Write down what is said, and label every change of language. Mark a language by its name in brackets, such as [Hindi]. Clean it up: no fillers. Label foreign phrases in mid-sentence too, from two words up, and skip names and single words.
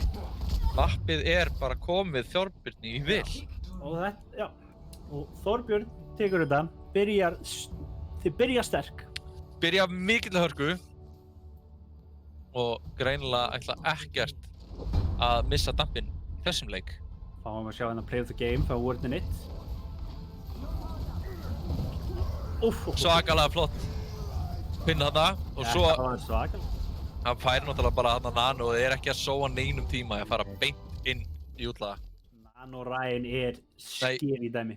[Icelandic] lappið bara komið Þorbirni í vil. Og þetta, já. Og Þorbjörn tekur þetta, þið byrja sterk. Byrja mikill hörku og greinilega ætla ekkert að missa dampinn í þessum leik. Fáum að sjá hérna [English] play of the game [Icelandic] frá Wordinit. Svakalega flott pinn þarna og svo Það var svakalega. hann fær náttúrulega bara þarna nano og ekki að sóa neinum tíma að fara beint inn í útlaga. Nano Ryan scary dæmi.